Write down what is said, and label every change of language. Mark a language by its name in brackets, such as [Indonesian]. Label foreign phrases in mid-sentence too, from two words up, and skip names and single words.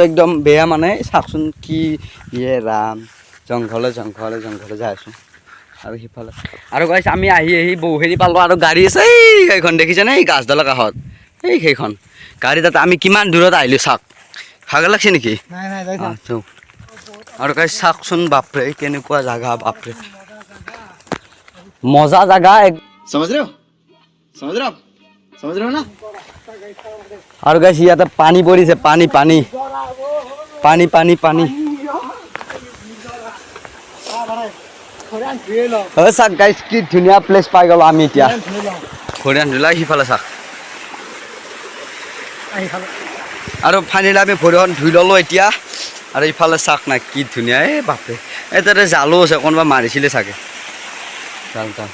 [Assamese] একদম বেয়া মানে চাওকচোন কি ৰাম জংঘলে যাই আছোঁ আৰু সিফালে আৰু গাইছ আমি আহি বহু হেৰি পালোঁ আৰু গাড়ী আছে সেইখন দেখিছেনে এই গাছডালৰ কাষত সেইখন গাড়ী তাতে আমি কিমান দূৰত আহিলোঁ চাওক ভাগৰ লাগছে নেকি আৰু গাইছ চাওকচোন বাপৰে কেনেকুৱা জাগা বাপৰে মজা জাগা [Hindi] समझ रहे हो ना [Assamese] আৰু গাইছ ইয়াতে পানী পৰিছে পানী চাওক গাইছ কি ধুনীয়া প্লেচ পাই গ'লোঁ আমি এতিয়া খৰিয়ান ধুলা সিফালে চাওক আৰু ফাইনেলি আমি ভৰিখন ধুই ল'লোঁ এতিয়া আৰু ইফালে চাওক না কি ধুনীয়া এই বাপৰে এই তাতে জালো আছে কোনোবা মাৰিছিলে চাগে জাল